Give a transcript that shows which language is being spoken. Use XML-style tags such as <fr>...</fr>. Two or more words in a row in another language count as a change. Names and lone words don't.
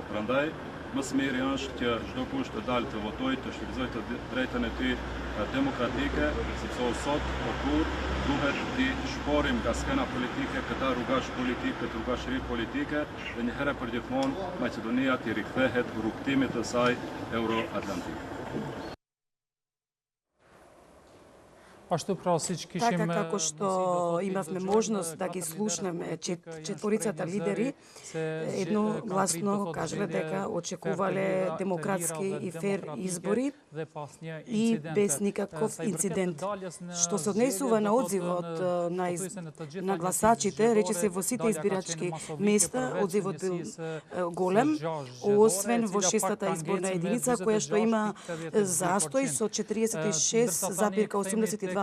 <sq>Prandaj më së miri është që çdo kush të dalë të votojë, të shfrytëzojë të drejtën e tij demokratike, sepse sot po kur duhet të shporim nga skena politike këta rrugash politike, këtë rrugashëri politike dhe një herë për gjithmonë Maqedonia të rikthehet rrugtimit të saj euro-atlantik. А што просич кишим...</sq> <mk>Така како што имавме можност да ги слушнеме четворицата лидери, едногласно кажале дека очекувале демократски и фер избори и без никаков инцидент. Што се однесува на одзивот на гласачите, рече се во сите избирачки места, одзивот бил голем, освен во 6-та изборна единица, која што има застој со 46,82%.</mk>